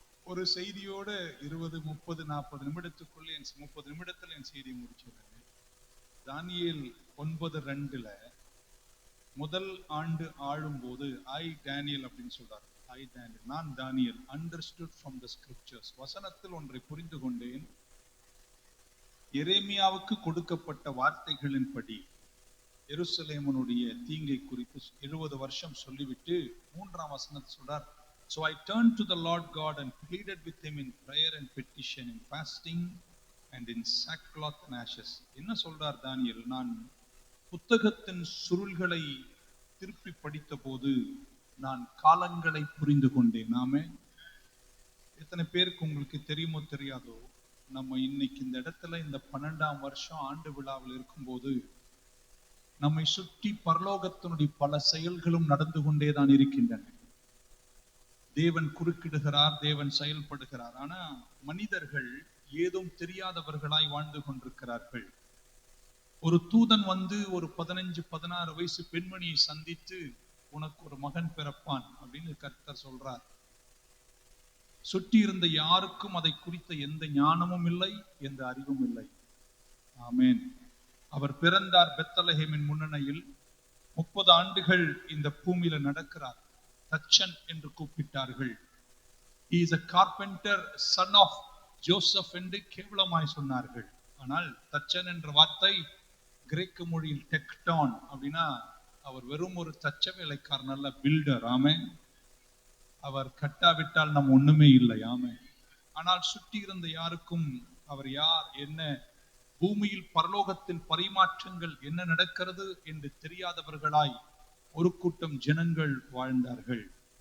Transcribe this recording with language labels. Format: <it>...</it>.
<ta>ஒரு செய்தியோட 20, 30, 40 நிமிடத்துக்குள்ளே 30 நிமிடத்துல என் செய்தியை முடிச்சிடுறேன். தானியேல் 9:2 முதல் ஆண்டு ஆளும் போது டேனியல் அப்படின்னு சொல்றாரு. நான் தானியேல்</ta> <en>understood from the scriptures.</en> <ta>வசனத்தில் ஒன்றை புரிந்து கொண்டேன். எரேமியாவுக்கு கொடுக்கப்பட்ட வார்த்தைகளின்படி எருசலேமனுடைய தீங்கை குறித்து 70 வருஷம் சொல்லிவிட்டு 3ஆம் வசனத்தை சொல்றார்.</ta> <en>So I turned to the Lord God and pleaded with him in prayer and petition, in fasting and in sackcloth and ashes.</en> <ta>என்ன சொல்றார் தானியேல்? நான் புத்தகத்தின் சுருள்களை திருப்பி படித்த போது நான் காலங்களை புரிந்து கொண்டேன். நாமே எத்தனை பேருக்கு உங்களுக்கு தெரியுமோ தெரியாதோ, நம்ம இன்னைக்கு இந்த இடத்துல இந்த 12ஆம் வருஷம் ஆண்டு விழாவில் இருக்கும்போது நம்மை சுற்றி பரலோகத்தினுடைய பல செயல்களும் நடந்து கொண்டேதான் இருக்கின்றன. தேவன் குறுக்கிடுகிறார், தேவன் செயல்படுகிறார். ஆனா மனிதர்கள் ஏதும் தெரியாதவர்களாய் வாழ்ந்து கொண்டிருக்கிறார்கள். ஒரு தூதன் வந்து ஒரு 15-16 வயசு பெண்மணியை சந்தித்து, உனக்கு ஒரு மகன் பிறப்பான் அப்படின்னு கர்த்தர் சொல்றார். சுற்றி இருந்த யாருக்கும் அதை குறித்த எந்த ஞானமும் இல்லை, எந்த அறிவும் இல்லை. ஆமென். அவர் பிறந்தார் பெத்லகேமின் முன்னணியில். 30 ஆண்டுகள் இந்த பூமியில நடக்கிறார். தச்சன் என்று கூப்பிட்டார்கள்.</ta> <en>He is a carpenter, son of Joseph</en> <ta>என்று கேவலமாய் சொன்னார்கள். ஆனால் தச்சன் என்ற வார்த்தை கிரேக்க மொழியில் டெக்டான் அப்படின்னா, அவர் வெறும் ஒரு தச்ச வேலைக்காரன் அல்ல, பில்டர். ஆமென். அவர் கட்டாவிட்டால் நம் ஒண்ணுமே இல்லை. ஆமென். ஆனால் சுற்றி இருந்த யாருக்கும் அவர் யார், என்ன, பூமியில் பரலோகத்தில் பரிமாற்றங்கள் என்ன நடக்கிறது என்று தெரியாதவர்களாய் ஒரு கூட்டம் ஜனங்கள் வாழ்ந்தார்கள்.</ta>